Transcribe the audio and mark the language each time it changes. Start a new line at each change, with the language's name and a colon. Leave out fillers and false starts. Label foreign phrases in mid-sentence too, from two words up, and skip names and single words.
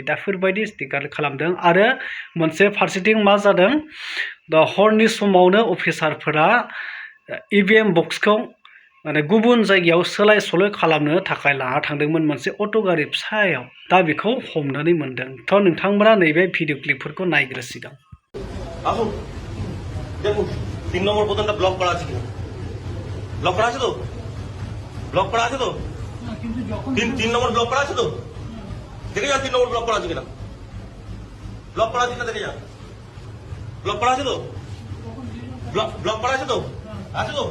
Bodo: दा बेफोरबायदि स्टिकार खालामदों। आरो मोनसे फारसेथिं मा जादों, हरनि समावनो अफिसारफोरा इभिएम बक्सखौ गुबुन जायगायाव सोलाय सोल' खालामनो थाखाय लाना थांदोंमोन मोनसे अट' गारि फिसायाव। दा बेखौ हमनानै मोनदों। नोंथांमोना नैबे भिडिअ क्लिपफोरखौ नायग्रो सिगां।
Bangla: আসুন দেখুন 3 নম্বর বোতামটা ব্লক করা আছে কিনা। ব্লক করা আছে তো, ব্লক করা আছে তো, তিন নম্বর ব্লক করা আছে তো, দেখে যান 3 নম্বর ব্লক করা আছে কিনা। ব্লক করা আছে কিনা দেখে যান। ব্লক করা আছে তো, ব্লক করা আছে তো, আছে তো।